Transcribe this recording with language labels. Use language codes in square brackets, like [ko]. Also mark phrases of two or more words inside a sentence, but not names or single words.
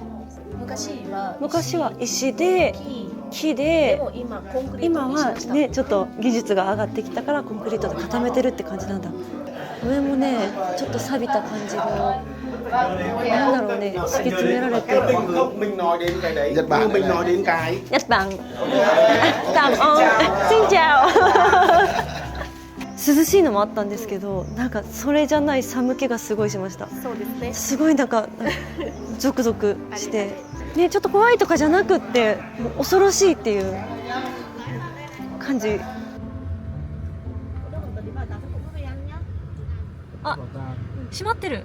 [ja] 昔は石で、木で、でも今コンクリート今はにしました。ね、ちょっと技術が上がってきたからコンクリートで固めてるって感じなんだ。上もね、ちょっと錆びた感じの、なんだろうね、敷き詰められてる。 [vi] Mình nói đến cái đấy, Nhật Bản mình nói đến cái Nhật Bản. Cảm ơn. Xin chào. [ja] 涼しいのもあったんですけど、なんかそれじゃない寒気がすごいしました。そうですね。すごいなんかゾクゾクしてね、ちょっと怖いとかじゃなくって、もう恐ろしいっていう感じ。あ、閉まってる。